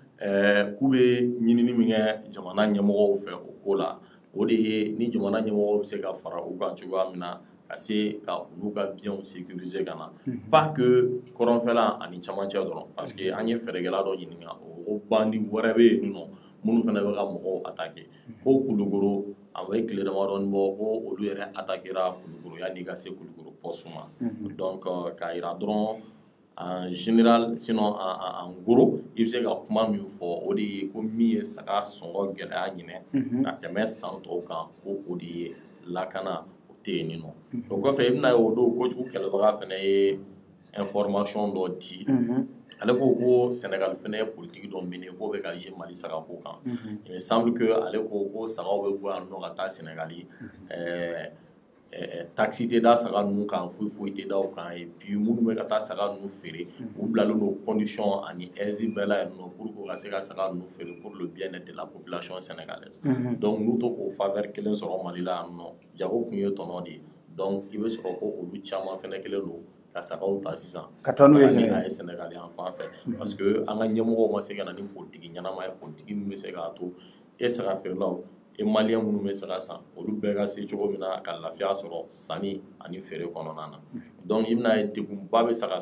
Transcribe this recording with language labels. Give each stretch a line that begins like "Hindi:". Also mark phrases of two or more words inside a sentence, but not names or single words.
Bambara: k'u bɛ ɲinini min kɛ jamana ɲɛmɔgɔw fɛ o ko la o de ye ni jamana ɲɛmɔgɔw bɛ se ka fara u kan cogoya min na ka se ka olu ka
French: biens sécuriser
Bambara: ka na
French: pas que
Bambara: kɔrɔnfɛla ani camancɛ dɔrɔn
French: parce que
Bambara: an ye fɛɛrɛkɛla dɔ ɲininka o bandi wɛrɛ bɛ yen nɔ minnu fana bɛ ka mɔgɔw attaquer ko Kulukoro a bɛ tile damadɔni bɔ ko olu yɛrɛ attaquera Kulukoro yanni ka se Kulukoro poste ma donc k'a jira dɔrɔn
French: en général sinon en gros
Bambara: i bɛ se ka kuma min fɔ o de ye ko min ye saga sɔngɔ gɛlɛya ɲinɛ ka tɛmɛ san tɔw kan ko o de ye lakana o tɛ yen nɔ o kɔfɛ i bɛna ye o don kojugu kɛlɛbaga fana ye information dɔ di ale ko Sénégal fana ye politique dɔ mené k'o bɛ ka jouer Mali sagako kan
French: il me semble que
Bambara: ale ko sagaw bɛ bɔ yan nɔ ka taa Sénégal taxi tɛ da saga ninnu kan foyi tɛ da o kan
French: et puis
Bambara: minnu bɛ ka taa saga ninnu feere u bilalen don condition ani aise bɛɛ la yen nɔ
French: pour que
Bambara: u ka se ka saga ninnu feere
French: pour le bien-être de la population sénégalaise
Bambara: donc n'u to k'o faveur kelen sɔrɔ Mali la yan nɔ jago kun ye tɔnɔ de ye donc i bɛ sɔrɔ ko olu caman fɛnɛ kelen don ka sagaw ta sisan ka taa n'u ye Sénégal yan fan fɛ
French: parce que
Bambara: an ka ɲɛmɔgɔw ma se ka na ni politiki ɲɛnama ye politiki min bɛ se k'a to e saga feerelaw e maliyɛn minnu bɛ se ka san olu bɛɛ ka se cogo min na ka lafiya sɔrɔ sanni ani feere kɔnɔna na donc i bɛna ye degunba bɛ saga